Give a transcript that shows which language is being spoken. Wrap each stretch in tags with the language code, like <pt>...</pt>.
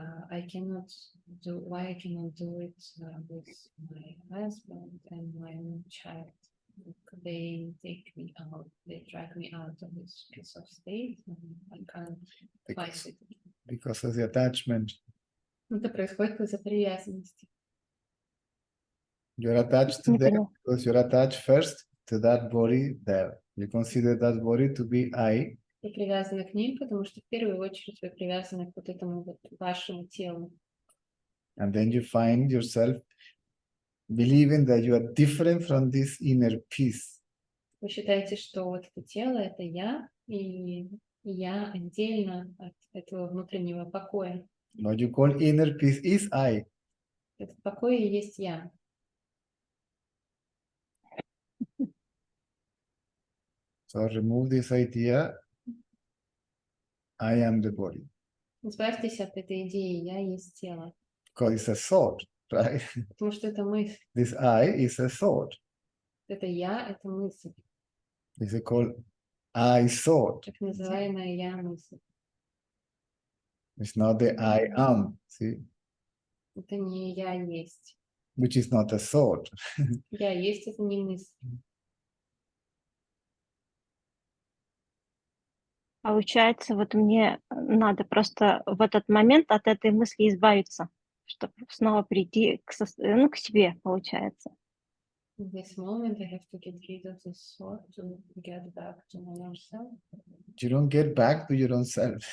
<en>I cannot do. Why I cannot do it with my husband and my own child? They take me out. They drag me out of this piece of state. And I can't find it. Because of the attachment.</en> <ru>Это происходит из-за привязанности.</ru> <en>You're attached to them because you're attached first to that body there. You consider that body to be I.</en> <ru>Ты привязана к ним, потому что в первую очередь вы привязаны к вот этому вот вашему телу.</ru> <en>And then you find yourself believing that you are different from this inner peace.</en> <ru>Вы считаете, что вот это тело — это я, и я отдельно от этого внутреннего покоя.</ru> <en>What you call inner peace is I.</en> <ru>Этот покой и есть я.</ru> <en>So remove this idea. I am the body.</en> <ru>Избавьтесь от этой идеи «я есть тело».</ru> <en>Because it's a thought, right?</en> <ru>Потому что это мысль.</ru> <en>This I is a thought.</en> <ru>Это я — это мысль.</ru> <en>This is called I thought.</en> <ru>Так называемая я-мысль.</ru> <en>It's not the I am, see?</en> <ru>Это не я есть.</ru> <en>Which is not a thought.</en> <ru>Я есть — это не мысль. Получается, вот мне надо просто в этот момент от этой мысли избавиться, чтобы снова прийти к себе, получается.</ru> <en>In this moment, I have to get rid of this thought to get back to my own self. You don't get back to your own self.</en>